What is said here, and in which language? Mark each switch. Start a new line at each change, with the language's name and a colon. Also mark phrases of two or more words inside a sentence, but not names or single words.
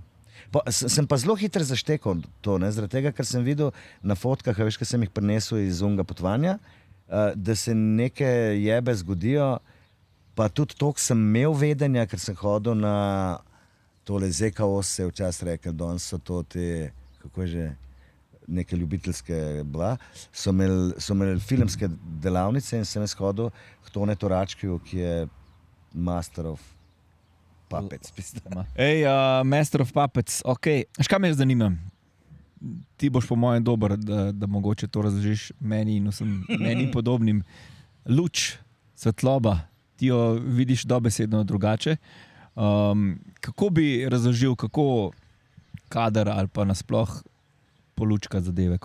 Slovenian: Sem pa zelo hitro zaštekal to, ne, zaradi tega, ker sem videl na fotkah, veš, kaj sem jih prinesel iz unga potovanja, da se neke jebe zgodijo, pa tudi to, sem imel vedenja, ker sem hodil na tole ZKO, se je včasih rekel, danes so to te, kako je že, neke ljubiteljske bla, so imeli filmske delavnice in sem jaz hodil k Tonetu Račkiju, ki je
English: master of puppets. Ej, Master of Puppets,
Slovenian: ok. Škaj me zanima? Ti boš po mojem dober, da mogoče to razložiš meni in vsem meni podobnim. Luč, svetloba, ti jo vidiš dobesedno drugače. Kako bi razložil, kako kader ali pa nasploh polučka zadeve?